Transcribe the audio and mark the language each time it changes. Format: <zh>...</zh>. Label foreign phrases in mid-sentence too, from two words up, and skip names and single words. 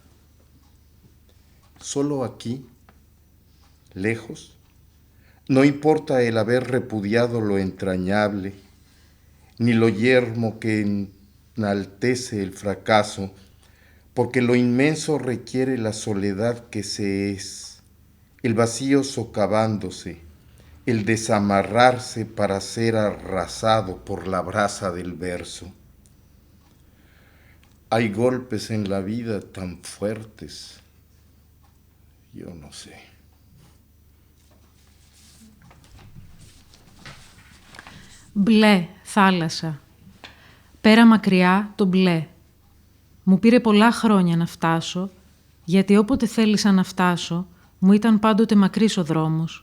<es>Solo aquí, lejos, no importa el haber repudiado lo entrañable, ni lo yermo que enaltece el fracaso, porque lo inmenso requiere la soledad que se es, el vacío socavándose, el desamarrarse para ser arrasado por la brasa del verso. Hay golpes en la vida tan fuertes, yo no sé.</es> <el>Μπλε θάλασσα. Πέρα μακριά το μπλε. Μου πήρε πολλά χρόνια να φτάσω, γιατί όποτε θέλησα να φτάσω, μου ήταν πάντοτε μακρύς ο δρόμος.</el>